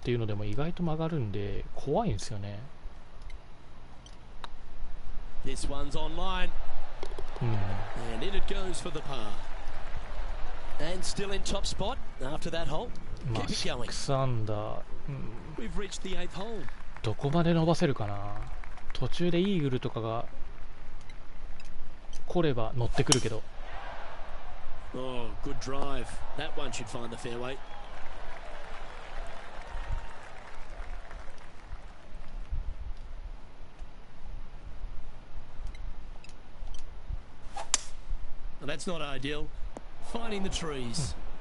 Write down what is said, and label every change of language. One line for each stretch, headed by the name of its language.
Japanese: っていうのでも意外と曲がるんで怖いんですよね。
English: This one's on line, うん。 and in it goes for the par. And still in top spot after that hole. まあ Keep it going.
Japanese: 6アンダー、うん、
English: We've reached the 8th hole.
Japanese: どこまで伸ばせるかな。途中でイーグルとかが来れば乗ってくるけど。
English: Oh, good drive. That one should find the fairway. Well, that's not ideal. Finding the trees.